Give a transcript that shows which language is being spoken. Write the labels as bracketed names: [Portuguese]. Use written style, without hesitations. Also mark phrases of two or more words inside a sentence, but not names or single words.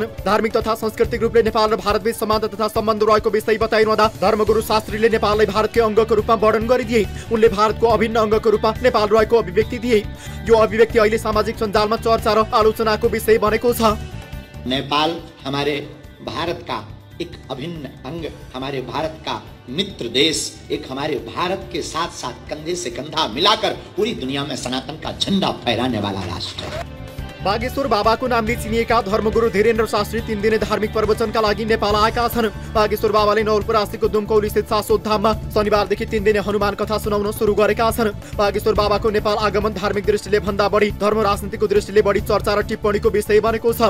[Nepali] धार्मिक तथा सांस्कृतिक रूपले नेपाल र भारतबीच समानता तथा सम्बन्ध रहेको विषय बताइरहँदा धर्मगुरु शास्त्रीले नेपाललाई भारतकै अङ्गको रूपमा वर्णन गरिदिए। उनले भारतको अभिन्न अङ्गको रूपमा नेपाल रहेको अभिव्यक्ति दिए। यो अभिव्यक्ति अहिले सामाजिक सञ्जालमा चर्चा र आलोचनाको विषय बनेको छ। [Hindi] नेपाल हमारे भारत का एक अभिन्न अंग, हमारे भारत का मित्र देश, एक हमारे भारत के साथ साथ कंधे से कंधा मिलाकर पूरी दुनिया में सनातन का झंडा फहराने वाला राष्ट्र है। [Nepali] बागेश्वर बाबाको नामले चिनिएका धर्मगुरु धीरेन्द्र शास्त्री 3 दिने धार्मिक प्रवचनका लागि नेपाल आएका छन्। बागेश्वर बाबाले नवलपरासीको दुमकौली स्थित शाश्वत धाममा शनिबारदेखि 3 दिने हनुमान कथा सुनाउन सुरु गरेका छन्। बागेश्वर बाबाको नेपाल आगमन धार्मिक दृष्टिले भन्दा बढी धर्म राजनीतिको दृष्टिले बढी चर्चा र टिप्पणीको विषय बनेको छ।